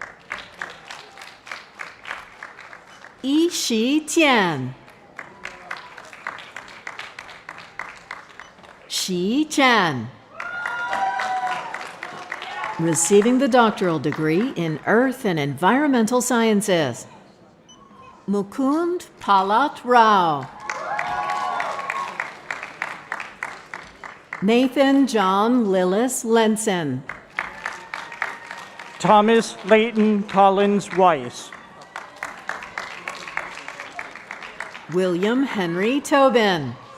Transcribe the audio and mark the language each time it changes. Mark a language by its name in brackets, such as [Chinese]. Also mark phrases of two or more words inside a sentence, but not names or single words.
[English] Yi Shi Tian. Shi Chan. Receiving the doctoral degree in Earth and Environmental Sciences, Mukund Palat Rao. Nathan John Lillis Lenson. Thomas Leighton Collins Weiss. William Henry Tobin.